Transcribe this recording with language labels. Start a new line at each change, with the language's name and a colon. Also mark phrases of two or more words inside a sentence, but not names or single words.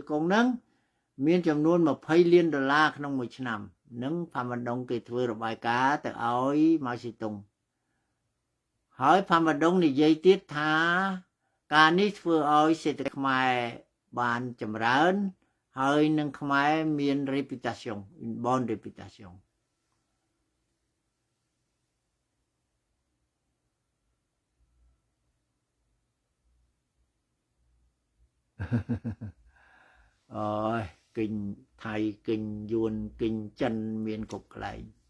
Khmer: កុងហ្នឹងមានចំនួន$20 លានក្នុងមួយឆ្នាំនឹងផាំវ៉ាន់ដុងគេធ្វើរ បាយការណ៍ទៅឲ្យម៉ៅសេតុងហើយផាំវ៉ាន់ដុងនិយាយទៀតថាការនេះធ្វើឲ្យសេដ្ឋកិច្ចខ្មែរបានចម្រើនហើយនឹងខ្មែរមាន reputation
French: une bonne reputation
Khmer: អូយគិញថៃគិញយួនគិញចិនមានគ្រប់កន្លែង